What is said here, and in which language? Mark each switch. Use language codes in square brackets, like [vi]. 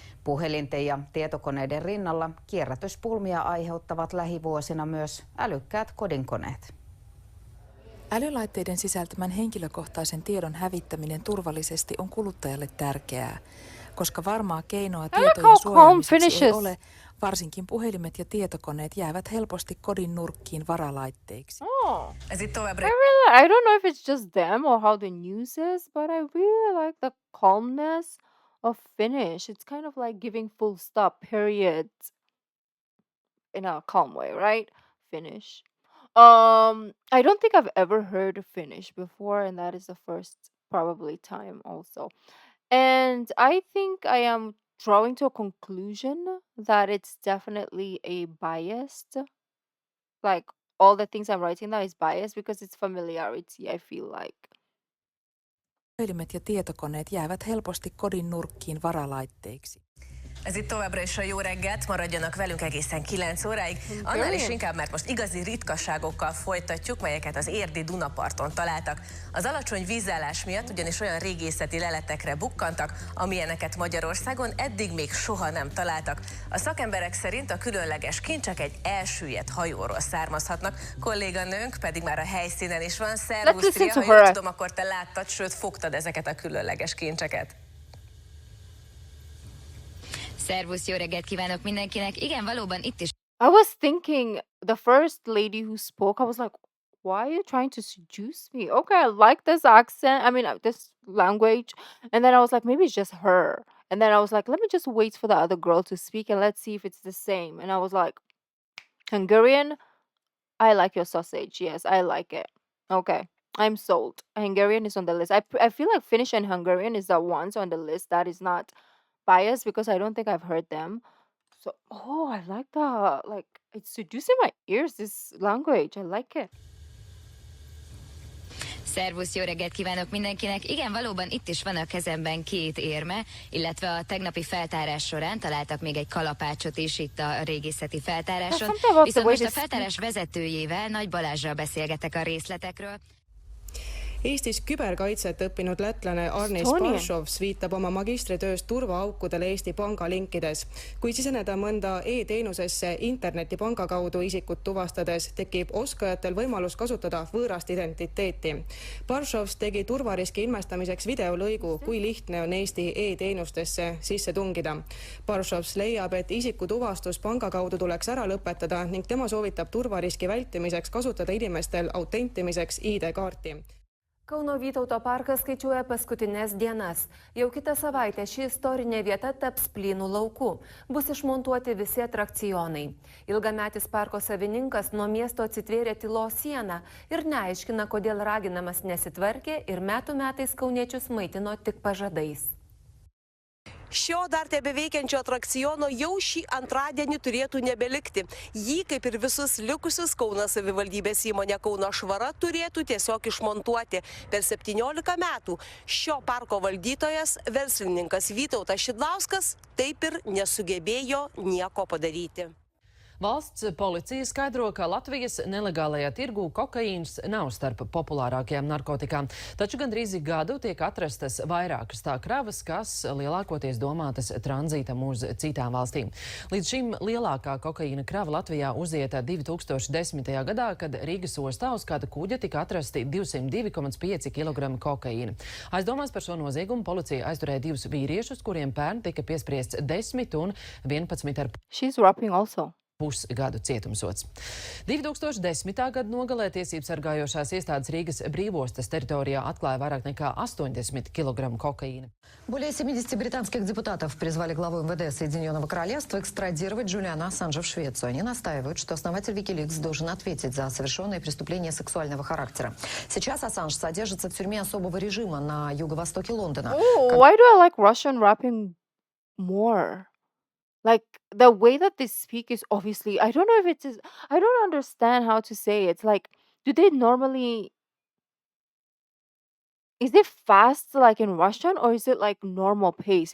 [fi] Puhelinten ja tietokoneiden rinnalla kierrätyspulmia aiheuttavat lähivuosina myös älykkäät kodinkoneet. Älylaitteiden sisältämän henkilökohtaisen tiedon hävittäminen turvallisesti on kuluttajalle tärkeää, koska varmaa keinoa tietojen suojaamiseksi ei ole, varsinkin puhelimet ja tietokoneet jäävät helposti kodin nurkkiin varalaitteiksi. [en] I don't know if it's just them or how the news is, but I really like the calmness of Finnish. It's kind of like giving full stop, period, in a calm way, right? Finnish. I don't think I've ever heard Finnish before, and that is the first probably time also. And I think I am drawing to a conclusion that it's definitely a biased, like all the things I'm writing now is biased because it's familiarity, I feel like. [fi] Puhelimet ja tietokoneet jäävät helposti kodin nurkkiin varalaitteiksi. [hu] Ez itt továbbra is a jó reggelt, maradjanak velünk egészen 9 óráig. Annál is inkább, mert most igazi ritkaságokkal folytatjuk, melyeket az érdi Dunaparton találtak. Az alacsony vízállás miatt ugyanis olyan régészeti leletekre bukkantak, amilyeneket Magyarországon eddig még soha nem találtak. A szakemberek szerint a különleges kincsek egy elsüllyedt hajóról származhatnak, kolléganőnk pedig már a helyszínen is van. Szervusz, Tria, ha jól tudom, akkor te láttad, sőt fogtad ezeket a különleges kincseket. Szervusz, jó reggelt kívánok mindenkinek. Igen, valóban itt is. [en] I was thinking, the first lady who spoke, I was like, why are you trying to seduce me? Okay, I like this accent. I mean, this language. And then I was like, maybe it's just her. And then I was like, let me just wait for the other girl to speak and let's see if it's the same. And I was like, Hungarian, I like your sausage. Yes, I like it. Okay, I'm sold. Hungarian is on the list. I feel like Finnish and Hungarian is the ones on the list that is not biased because I don't think I've heard them. So, oh, I like that. Like, it's seducing my ears, this language. I like it. [hu] Szervusz, jó reggelt kívánok mindenkinek! Igen, valóban itt is van a kezemben 2 érme, illetve a tegnapi feltárás során találtak még egy kalapácsot is itt a régészeti feltáráson. Viszont most a feltárás vezetőjével, Nagy Balázsral beszélgetek a részletekről. [et] Eestis küberkaitset õppinud lätlane Arnis Parshovs viitab oma magistritöös turvaaukudele Eesti Panga linkides. Kui siseneda mõnda e-teenusesse internetipanga kaudu isikut tuvastades, tekib oskajatel võimalus kasutada võõrast identiteeti. Parshovs tegi turvariski ilmestamiseks videolõigu, kui lihtne on Eesti e-teenustesse sisse tungida. Parshovs leiab, et isiku tuvastus panga kaudu tuleks ära lõpetada ning tema soovitab turvariski vältimiseks kasutada inimestel autentimiseks ID-kaarti. [lt] Kauno Vytauto parkas skaičiuoja paskutinės dienas. Jau kitą savaitę ši istorinė vieta taps plynų laukų. Bus išmontuoti visi atrakcionai. Ilgametis parko savininkas nuo miesto atsitvėrė tylos sieną ir neaiškina, kodėl raginamas nesitvarkė ir metų metais kauniečius maitino tik pažadais. Šio dar tebeveikiančio atrakciono jau šį antradienį turėtų nebelikti. Jį, kaip ir visus likusius Kauno savivaldybės įmonė Kauno Švara, turėtų tiesiog išmontuoti. Per 17 metų šio parko valdytojas, verslininkas Vytautas Šidlauskas, taip ir nesugebėjo nieko padaryti. [lv] Valsts policija skaidro, ka Latvijas nelegālajā tirgū kokaīns nav starp populārākajām narkotikām, taču gandrīz gadu tiek atrastas vairākas tā kravas, kas lielākoties domātas tranzītam uz citām valstīm. Līdz šim lielākā kokaīna krava Latvijā uzieta 2010. gadā, kad Rīgas ostā uz kāda kuģa tika atrasti 202,5 kg kokaīna. Aizdomās par šo noziegumu policija aizturēja 2 vīriešus, kuriem pērn tika piespriests 10 un 11,5. [en] She's rapping also. [lv] Pusgadu cietumsots. 2010. gada nogalē tiesības sargājošās iestādes Rīgas brīvostas teritorijā atklāja vairāk nekā 80 kg kokaīna. [ru] Более 70 британских депутатов призвали главу МВД Соединенного Королевства экстрадировать Джулиана Ассанжа в Швецию. Они настаивают, что основатель Wikileaks должен ответить за совершенные преступления сексуального характера. Сейчас Ассанж содержится в тюрьме особого режима на юго-востоке Лондона. [en] Why do I like Russian rapping more? Like, the way that they speak is obviously, I don't know if it is, I don't understand how to say it. It's like, do they normally, is it fast like in Russian or is it like normal pace?